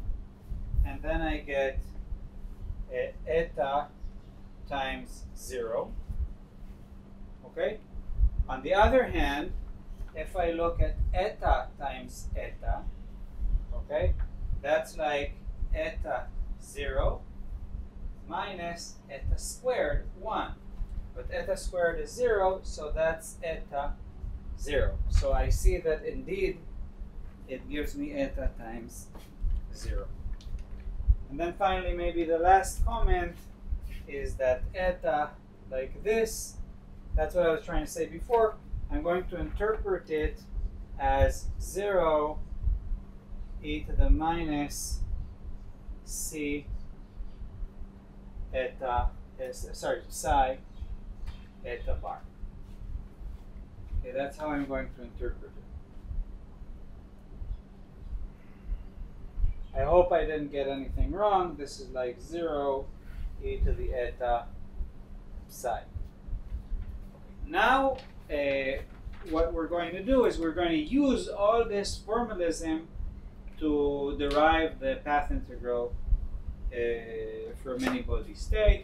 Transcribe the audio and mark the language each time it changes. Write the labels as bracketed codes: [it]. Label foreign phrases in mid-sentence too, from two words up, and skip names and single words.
[en] And then I get eta times 0. Okay? On the other hand, if I look at eta times eta, okay, that's like eta 0 minus eta squared 1. But eta squared is 0, so that's eta 0. So I see that indeed it gives me eta times 0. And then finally, maybe the last comment is that eta, like this, that's what I was trying to say before. I'm going to interpret it as 0 e to the minus c eta, psi eta bar. Okay, that's how I'm going to interpret it. I hope I didn't get anything wrong. This is like 0 e to the eta psi. Now, what we're going to do is we're going to use all this formalism to derive the path integral from any body state.